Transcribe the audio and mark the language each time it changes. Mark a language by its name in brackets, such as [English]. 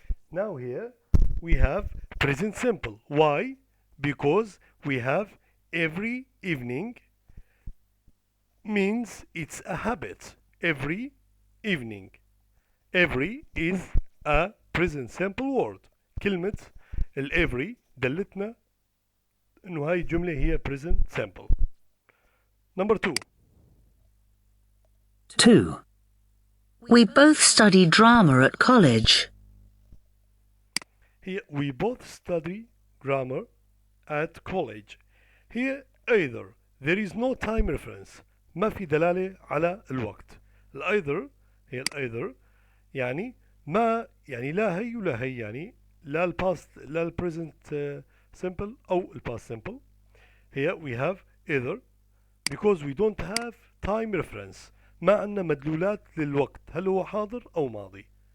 [English] Now here we have present simple. Why? Because we have every evening means it's a habit. Every evening. Every is a present simple word. [Arabic] كلمة every دلتنا إنه هاي الجملة هي [English] present simple. Number 2. 2. We both study drama at college. Here we both study grammar at college. Here either there is no time reference. [Arabic] ما في دلالة على الوقت. either هي either يعني ما يعني لا هي ولا هي، يعني لا الباست لا البريزنت simple أو الباست simple. [English] Here we have either because we don't have time reference. [Arabic] ما عندنا مدلولات للوقت، هل هو حاضر أو ماضي.